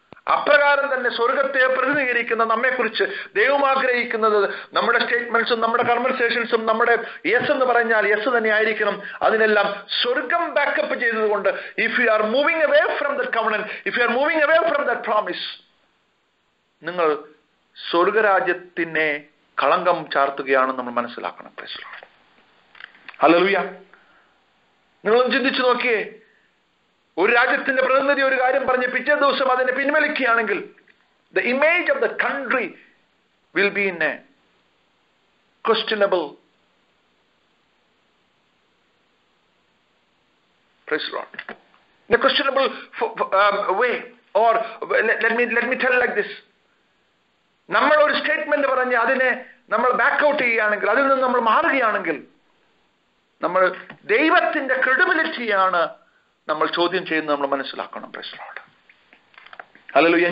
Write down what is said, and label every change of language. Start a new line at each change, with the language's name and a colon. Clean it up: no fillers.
Malayalam: അപ്രകാരം തന്നെ സ്വർഗത്തെ പ്രതിനിധീകരിക്കുന്ന നമ്മെക്കുറിച്ച് ദൈവം ആഗ്രഹിക്കുന്നത് നമ്മുടെ സ്റ്റേറ്റ്മെന്റ്സും നമ്മുടെ കൺവെർസേഷൻസും നമ്മുടെ യെസ് എന്ന് പറഞ്ഞാൽ യെസ് തന്നെ ആയിരിക്കണം. അതിനെല്ലാം സ്വർഗം ബാക്കപ്പ് ചെയ്തതുകൊണ്ട്
English: if you are moving away from that covenant, if you are moving away from that promise,
Malayalam: നിങ്ങൾ സ്വർഗരാജ്യത്തിനെ കളങ്കം ചാർത്തുകയാണെന്ന് നമ്മൾ മനസ്സിലാക്കണം. ഹല്ലേലൂയ. നിങ്ങളൊന്ന് ചിന്തിച്ചു നോക്കിയേ, ഒരു രാജ്യത്തിന്റെ പ്രതിനിധി ഒരു കാര്യം പറഞ്ഞ് പിറ്റേ ദിവസം അതിനെ പിൻവലിക്കുകയാണെങ്കിൽ
English: the image of the country will be in a questionable, praise the Lord, in a questionable way. Or let me tell like this,
Malayalam: നമ്മൾ ഒരു സ്റ്റേറ്റ്മെന്റ് പറഞ്ഞ് അതിനെ നമ്മൾ ബാക്ക് ഔട്ട് ചെയ്യുകയാണെങ്കിൽ, അതിൽ നിന്ന് നമ്മൾ മാറുകയാണെങ്കിൽ നമ്മൾ ദൈവത്തിന്റെ ക്രെഡിബിലിറ്റിയാണ് നമ്മൾ ചോദ്യം ചെയ്യുന്നത് നമ്മൾ മനസ്സിലാക്കണം. Praise the Lord. ഹല്ലേലൂയ.